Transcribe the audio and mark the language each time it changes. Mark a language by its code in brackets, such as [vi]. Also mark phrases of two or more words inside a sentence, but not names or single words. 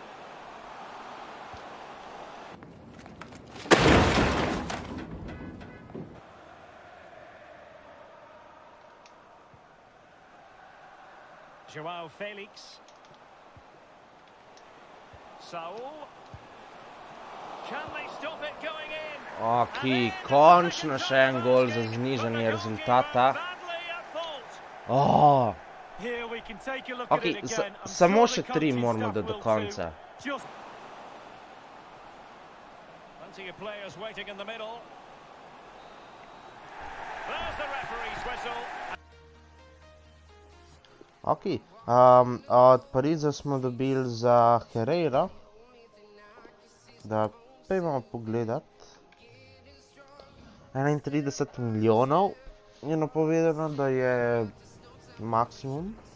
[en] Joao Felix. Saul. Can they stop it going in? [sl] Ok, končno še en gol za znižanje rezultata. Oh. Ok, samo še 3 moramo dati do konca. [en] Plenty of players waiting in the middle. There's the referee's whistle. [sl] Ok, od Pariza smo dobili za Herrera, da pojmo pogledat. 31 milijonov je napovedano, da je maksimum.